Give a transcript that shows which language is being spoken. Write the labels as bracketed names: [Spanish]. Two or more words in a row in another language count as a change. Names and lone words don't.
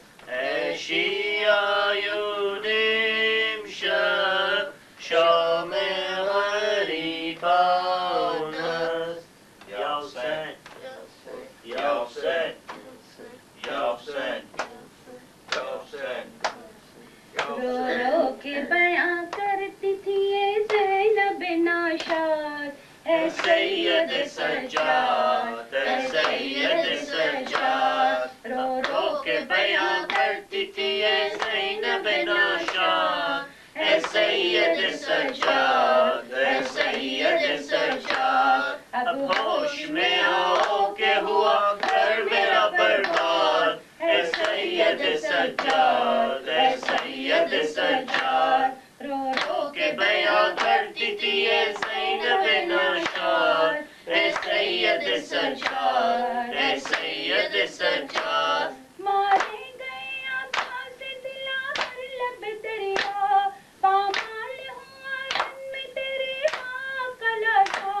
[Persian] ای شیعیون امشب شام غریبان است. [Arabic] یا حسین یا حسین یا حسین یا حسین یا [Urdu] رو حسین. رو کے بیاں کرتی تھی یہ زینب ناشاد، اے سید سجاد اے سید سجاد. رو رو کے بیاں کرتی تھی یہ زینب ناشاد، اے سید سجاد اے سید سجاد. اب ہوش میں آؤ کہ ہوا گھر میرا برباد، اے سید سجاد اے سید سجاد. رو رو کے بیاں کرتی تھی یہ زینب ناشاد، اے سید سجاد اے سید سجاد. مارے گئے عباس دلا پر لب دریا، پامال ہوا رن میں تیرے خاک کا لاشا.